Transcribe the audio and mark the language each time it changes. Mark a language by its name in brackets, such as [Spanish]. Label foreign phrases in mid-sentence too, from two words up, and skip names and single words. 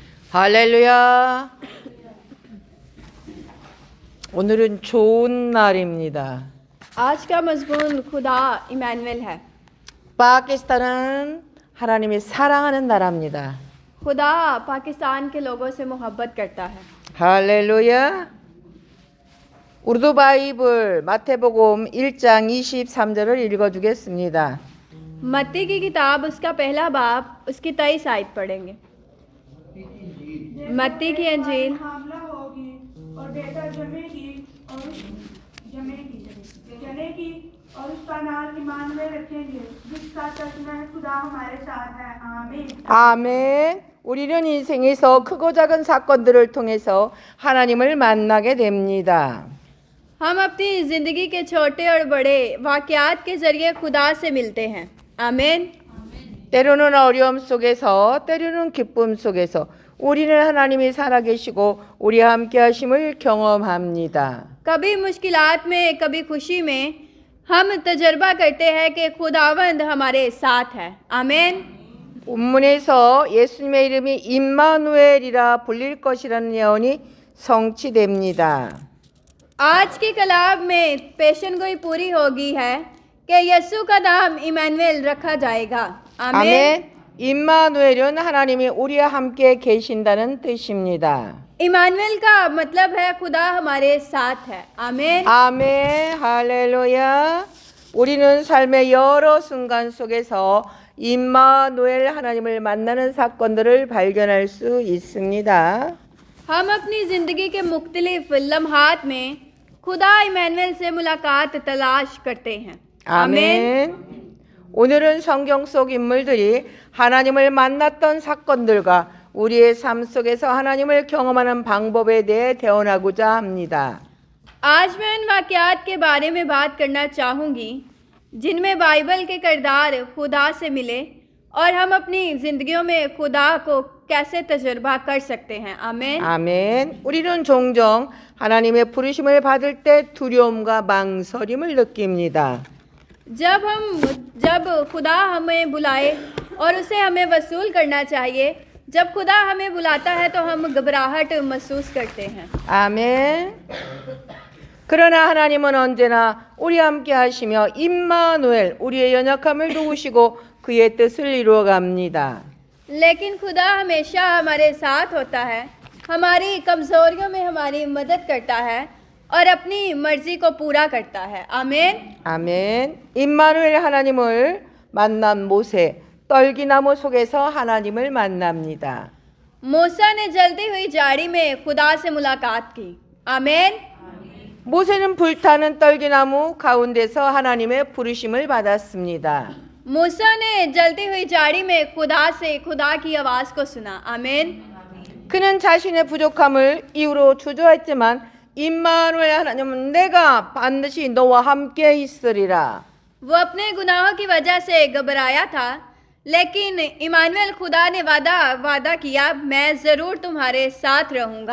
[Korean] 할렐루야. 오늘은 좋은 날입니다. [Urdu] آج کا مضمون خدا عمانوایل ہے. [Korean] 파키스탄은 하나님이 사랑하는 나라입니다. [Urdu] خدا پاکستان کے لوگوں سے محبت کرتا ہے. [Korean] 할렐루야. 우르두 바이블 마태복음 1장 23절을 읽어주겠습니다. [Urdu] متی کی کتاب اس کا پہلا باب اس کی 23 آیت پڑھیں گے. متی کی انجیل حاملہ ہوگی اور بیٹا جنے گی اور اس کا نام عمانوایل رکھیں گے، جس کا ترجمہ ہے خدا ہمارے ساتھ ہے. आमीन। [Korean] 아멘. 우리는 인생에서 크고 작은 사건들을 통해서 하나님을 만나게 됩니다. [Urdu] ہم اپنی زندگی کے چھوٹے اور بڑے واقعات کے ذریعے خدا سے ملتے ہیں. आमीन। [Korean] 때로는 어려움 속에서, 때로는 기쁨 속에서 우리는 하나님이 살아계시고 우리와 함께 하심을 경험합니다. [Urdu] کبھی مشکلات میں، کبھی خوشی میں ہم تجربہ کرتے ہیں کہ خداوند ہمارے ساتھ ہے. आमीन। [Korean] 본문에서 예수님의 이름이 임마누엘이라 불릴 것이라는 예언이 성취됩니다. [Urdu] آج کی کلام میں پیشن گوئی پوری ہوگی ہے کہ یسوع کا نام عمانوایل رکھا جائے گا. आमीन। [Korean] 아멘. 임마누엘은 하나님이 우리와 함께 계신다는 뜻입니다. [Urdu] عمانوایل کا مطلب ہے خدا ہمارے ساتھ ہے. आमीन। [Korean] 아멘. 할렐루야. 우리는 삶의 여러 순간 속에서 임마누엘 하나님을 만나는 사건들을 발견할 수 있습니다. [Urdu] ہم اپنی زندگی کے مختلف لمحات میں خدا عمانوایل سے ملاقات تلاش کرتے ہیں. [Korean] 아멘. 오늘은 성경 속 인물들이 하나님을 만났던 사건들과 우리의 삶 속에서 하나님을 경험하는 방법에 대해 대언하고자 합니다. [Urdu] آج میں ان واقعات کے بارے میں بات کرنا چاہوں گی جن میں بائبل کے کردار خدا سے ملے اور ہم اپنی زندگیوں میں خدا کو کیسے تجربہ کر سکتے ہیں. आमीन। [Korean] 아멘. 우리는 종종 하나님의 부르심을 받을 때 두려움과 망설임을 느낍니다. [Urdu] جب خدا ہمیں بلائے اور اسے ہمیں وصول کرنا چاہیے، جب خدا ہمیں بلاتا ہے تو ہم گھبراہٹ محسوس کرتے ہیں. [Korean] 아멘. 그러나 하나님은 언제나 우리와 함께 하시며 임마누엘 우리의 연약함을 도우시고 그의 뜻을 이루어 갑니다. [Urdu] لیکن خدا ہمیشہ ہمارے ساتھ ہوتا ہے، ہماری کمزوریوں میں ہماری مدد کرتا ہے اور اپنی مرضی کو پورا کرتا ہے. आमीन। [Korean] 아멘. 임마누엘 하나님을 만난 모세 떨기나무 속에서 하나님을 만납니다. [Urdu] موسیٰ نے جلتی ہوئی جھاڑی میں خدا سے ملاقات کی. आमीन। [Korean] 모세는 불타는 떨기나무 가운데서 하나님의 부르심을 받았습니다. [Urdu] موسیٰ نے جلتی ہوئی جھاڑی میں خدا کی آواز کو سنا. आमीन। [Korean] 그는 자신의 부족함을 이유로 주저했지만 임마누엘 하나님은 내가 반드시 너와 함께 있으리라. [Urdu] وہ اپنے گناہوں کی وجہ سے گھبرایا تھا، لیکن عمانوایل خدا نے وعدہ کیا، میں ضرور تمہارے ساتھ رہوں گا.